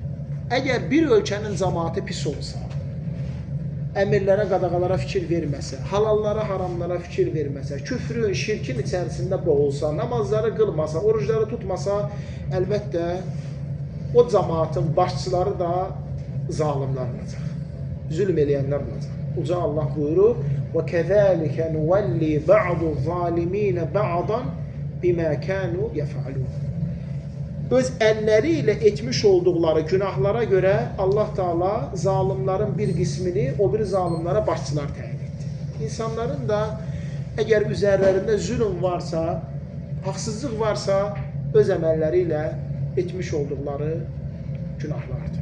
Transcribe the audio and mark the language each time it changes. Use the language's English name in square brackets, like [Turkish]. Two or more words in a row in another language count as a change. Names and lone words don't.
[Azerbaijani] Əgər bir ölkənin cəmaatı pis olsa, əmirlərə, qadağalara fikir verməsə, halallara, haramlara fikir verməsə, küfrün, şirkin içərisində boğulsa, namazları qılmasa, orucları tutmasa, əlbəttə o cəmaatın başçıları da zalimlər olacaq, zülm eləyənlər olacaq. Uca Allah buyurur, [Arabic] وَكَذَٰلِكَ نُوَلِّي بَعْضُ الظَّالِمِينَ بَعْضًا بِمَا كَانُوا يَفْعَلُونَ. [Azerbaijani] Öz əlləri ilə etmiş olduqları günahlara görə Allah Teala zalimlərin bir qismini o bir zalimlərə başçılar təyin etdi. İnsanların da əgər üzərlərində zülm varsa, haqsızlıq varsa, öz əməlləri ilə etmiş olduqları günahlardır.